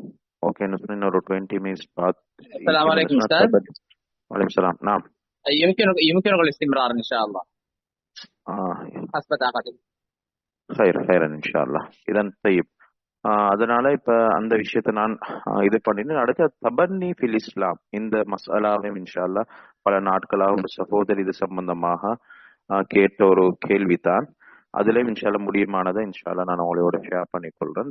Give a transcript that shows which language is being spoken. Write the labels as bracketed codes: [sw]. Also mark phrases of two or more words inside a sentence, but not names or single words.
[ta] ஓகேன்னு சொல்லி இன்னொரு 20 மினிட்ஸ் [ar] السلام عليكم أستاذ. وعليكم السلام. نعم. يمكنك الاستمرار إن شاء الله حسب طاقتك. خيرا إن شاء الله. இதன் طيب. [ta] அதனால இப்ப அந்த விஷயத்தை நான் இது பண்ணிட்டு அடுத்த [ar] تبني في الإسلام [ta] இந்த மசாலாவையும் [ar] إن شاء الله [ta] பல நாட்களாக ஒரு சகோதரி இது சம்பந்தமாக கேட்ட ஒரு கேள்விதான். அதுலயும் இன்ஷால்லா முடியுமானதை இன்ஷால்லா நான் உங்களோட ஷேர் பண்ணிக்கொள்றேன்.